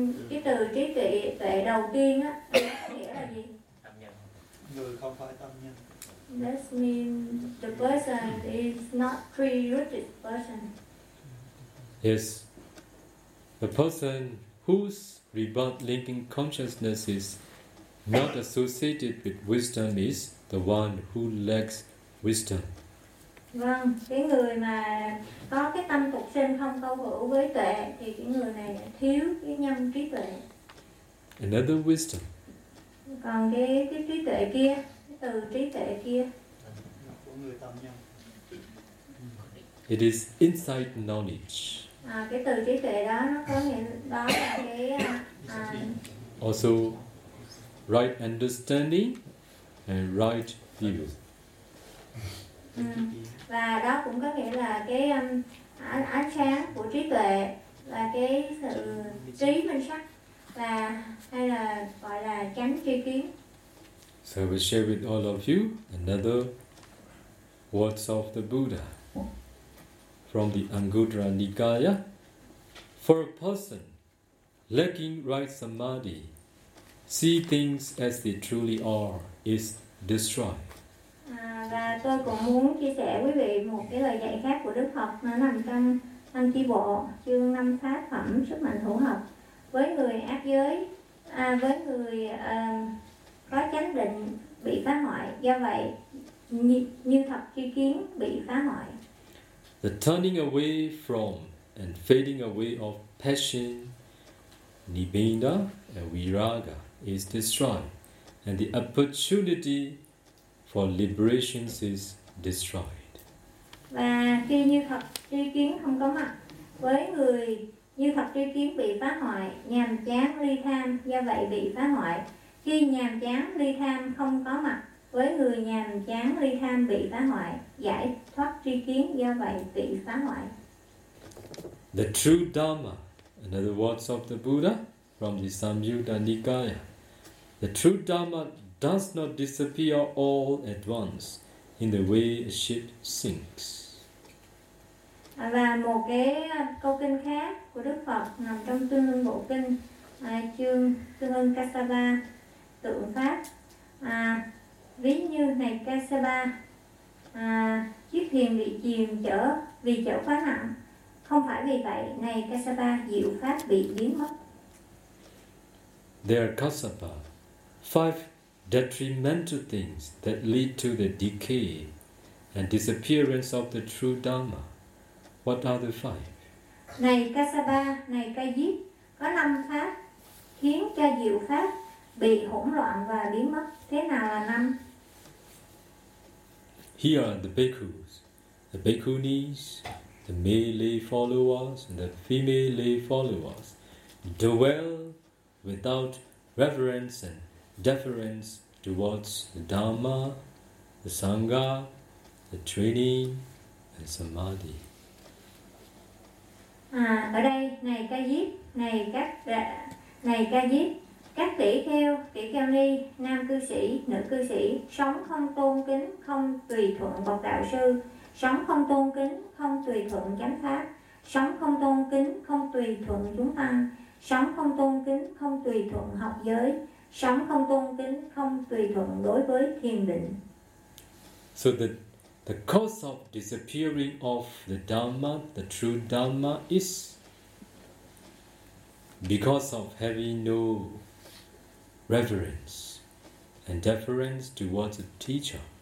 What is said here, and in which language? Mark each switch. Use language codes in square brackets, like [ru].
[vi] Cái từ trí tuệ đầu tiên á, nghĩa là gì? Tâm nhân. Người không phải tâm nhân. [en] That means the person is not pre-rooted person. Yes. The person whose rebirth linking consciousness is not associated with wisdom is the one who lacks wisdom. [vi] Vâng, cái người mà có cái tâm phục sinh không câu hữu với tuệ thì cái người này thiếu cái nhân trí tuệ. [en] Another wisdom. [vi] Còn cái trí tuệ kia, cái từ trí tuệ kia. Của người tâm nhân. [en] It is insight knowledge. [vi] Cái từ trí tuệ đó nó có nghĩa đó là cái [en] also right understanding and right view. [vi] Và đó cũng có nghĩa là cái ánh sáng của trí tuệ, là cái sự trí minh sắc, và hay là gọi là chánh tri kiến. [en] So I will share with all of you another words of the Buddha from the Anguttara Nikaya. For a person lacking right samadhi, see things as they truly are is destroyed. [vi] Và tôi cũng muốn chia sẻ quý vị một cái lời dạy khác của Đức Phật, nó nằm trong Tăng Chi Bộ chương 5 pháp phẩm sức mạnh hữu học. Với người ác giới, với người có chánh định bị phá hoại, do vậy như thật tri kiến bị phá hoại. [en] The turning away from and fading away of passion, nibbana and viraga is destroyed, and the opportunity for liberation is destroyed. [vi] Và khi như thật tri kiến không có mặt, với người như thật tri kiến bị phá hoại, nhàm chán ly tham do vậy bị phá hoại. Khi nhàm chán ly tham không có mặt, với người nhàm chán ly tham bị phá hoại, giải thoát tri kiến do vậy bị phá hoại. [en] The true Dhamma, in other words of the Buddha, from the Samyutta Nikaya, the true Dhamma does not disappear all at once in the way a ship sinks. [vi] Và một cái câu kinh khác của Đức Phật nằm trong Tương Ưng Bộ Kinh, Tương Ưng Kassapa, tượng Pháp. Ví như này Kassapa, chiếc thuyền bị chìm chở vì chở quá nặng. Không phải vì vậy, này Kassapa, diệu Pháp bị biến mất. [en] There are Kassapa, five detrimental things that lead to the decay and disappearance of the true Dhamma. What are the five? [vi] Này Kassapa, này Kajit, có năm pháp khiến cho diệu pháp bị hỗn loạn và biến mất. Thế nào là năm? [en] Here are the bhikkhus, the bhikkhunis, the male lay followers, and the female lay followers dwell without reverence and deference towards the Dhamma, the Sangha, the training, and Samadhi. [vi] Ở đây, này ca diếp, này các đệ, này ca diếp, các tỷ kheo ni, nam cư sĩ, nữ cư sĩ, sống không tôn kính, không tùy thuận bậc đạo sư, sống không tôn kính, không tùy thuận chánh pháp, sống không tôn kính, không tùy thuận chúng tăng, sống không tôn kính, không tùy thuận học giới, sống không tôn kính, không tùy thuận đối với thiền định. [en] So that the cause of disappearing of the Dhamma, the true Dhamma, is because of having no reverence and deference towards the teacher.